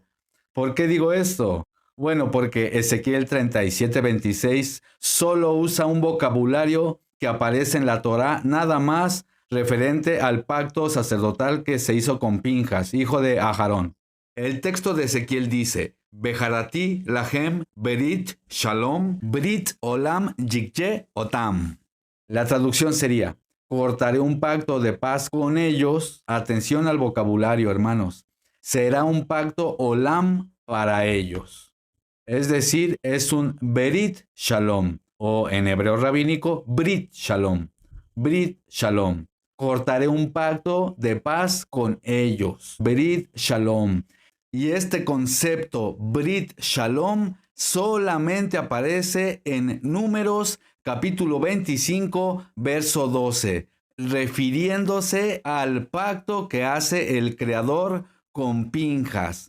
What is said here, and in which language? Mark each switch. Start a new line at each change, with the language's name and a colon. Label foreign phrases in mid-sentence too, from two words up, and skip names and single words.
Spanish: ¿Por qué digo esto? Bueno, porque Ezequiel 37, 26 solo usa un vocabulario que aparece en la Torá, nada más referente al pacto sacerdotal que se hizo con Pinjas, hijo de Aharón. El texto de Ezequiel dice:
Hebrew: וכרתי להם ברית שלום ברית עולם יהיה אותם.
Spanish: La traducción sería: cortaré un pacto de paz con ellos. Atención al vocabulario, hermanos. Será un pacto olam para ellos. Es decir, es un
Hebrew: ברית שלום,
Spanish: o en hebreo rabínico,
Hebrew: ברית שלום. ברית שלום.
Spanish: Cortaré un pacto de paz con ellos.
Hebrew: ברית שלום.
Spanish: Y este concepto,
Hebrew: ברית שלום,
Spanish: solamente aparece en Números capítulo 25, verso 12, refiriéndose al pacto que hace el Creador con Pinjas.